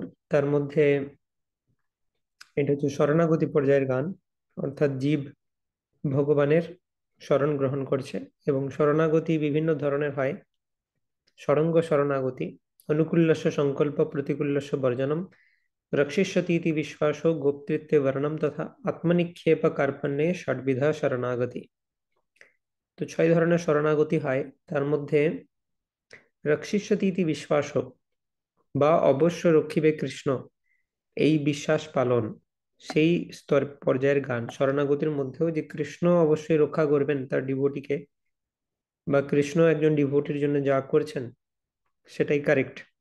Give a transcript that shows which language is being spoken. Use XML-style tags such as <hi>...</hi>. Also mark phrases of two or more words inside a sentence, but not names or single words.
<bn>তার মধ্যে এটা হচ্ছে শরণাগতি পর্যায়ের গান, অর্থাৎ জীব ভগবানের শরণ গ্রহণ করছে। এবং শরণাগতি বিভিন্ন ধরনের হয়। ষড়ঙ্গ শরণাগতি,</bn> <sa>অনুকূল্যস্য সংকল্প প্রতিকূল্যস্য বর্জনম, रक्षिष्यति इति विश्वासो गोप्तृत्वे वर्णम तथा आत्मनिक्षेप कार्पण्ये षड्विधा शरणागति।</sa> <bn>তো ছয় ধরনের শরণাগতি হয়। তার মধ্যে</bn> <sa>রক্ষিষ্যতি ইতি বিশ্বাস</sa> <bn>বা অবশ্য রক্ষিবে কৃষ্ণ, এই বিশ্বাস পালন, সেই স্তর পর্যায়ের গান। শরণাগতির মধ্যেও যে কৃষ্ণ অবশ্যই রক্ষা করবেন তার ডিভোটিকে, বা কৃষ্ণ একজন ডিভোটির জন্য যা করছেন সেটাই কারেক্ট।</bn>